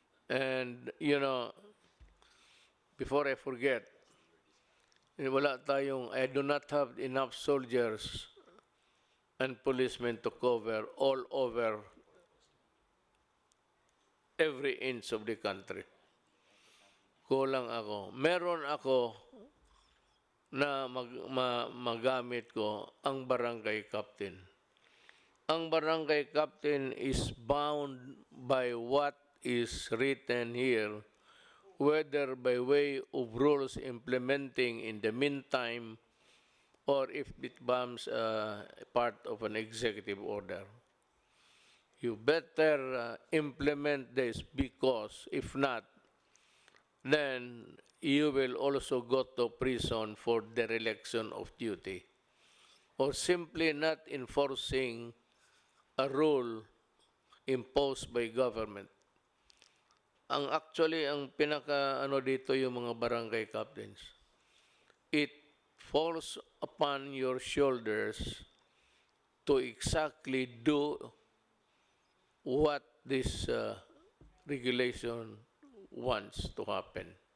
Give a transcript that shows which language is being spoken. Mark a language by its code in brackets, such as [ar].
[en] And, before I forget, I do not have enough soldiers and policemen to cover all over every inch of the country. [tl] Kulang ako. Meron ako na magamit ko ang barangay captain. Ang [en] barangay captain is bound by what is written here, whether by way of rules implementing in the meantime or if it becomes part of an executive order. You better implement this because if not, then you will also go to prison for dereliction of duty or simply not enforcing a rule imposed by government. [tl] ang pinaka ano dito yung mga barangay captains. [en] It falls upon your shoulders to exactly do what this regulation wants to happen.